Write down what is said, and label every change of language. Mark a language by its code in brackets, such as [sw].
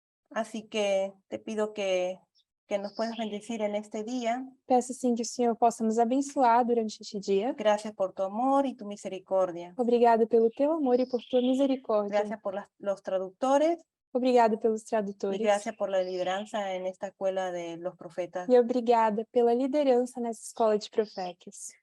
[es] Así que te pido que nos puedas bendecir en este día. [pt] Peço, sim, que o Senhor possa nos abençoar durante este dia. [es] Gracias por tu amor y tu misericordia. [pt] Obrigado pelo teu amor e por tua misericórdia. [es] Gracias por los traductores [pt] Obrigado pelos [es] y [pt] tradutores. [es] gracias por la lideranza en esta escuela de los profetas. [pt] E obrigada pela liderança nessa escola de profetas.